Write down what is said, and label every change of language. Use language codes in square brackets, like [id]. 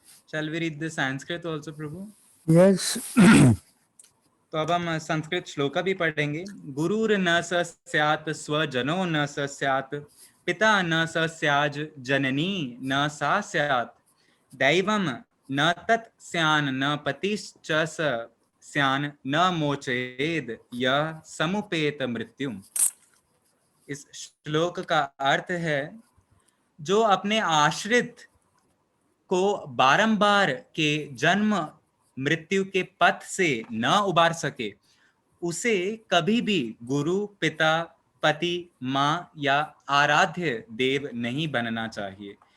[en] Shall we read the Sanskrit also, प्रभु? Yes. [hi] तो अब हम संस्कृत श्लोका भी पढ़ेंगे। [sa] गुरुर न स स्यात् स्वजनो न स स्यात् पिता न स स्याज जननी न सा स्यात् दैवम न तत् स्यान् न पतिश्च स स्यान् न मोचेद यः समुपेत मृत्युम। [hi] इस श्लोक का अर्थ है, जो अपने आश्रित को बारंबार के जन्म मृत्यु के पथ से न उबार सके, उसे कभी भी गुरु, पिता, पति, माँ या आराध्य देव नहीं बनना चाहिए।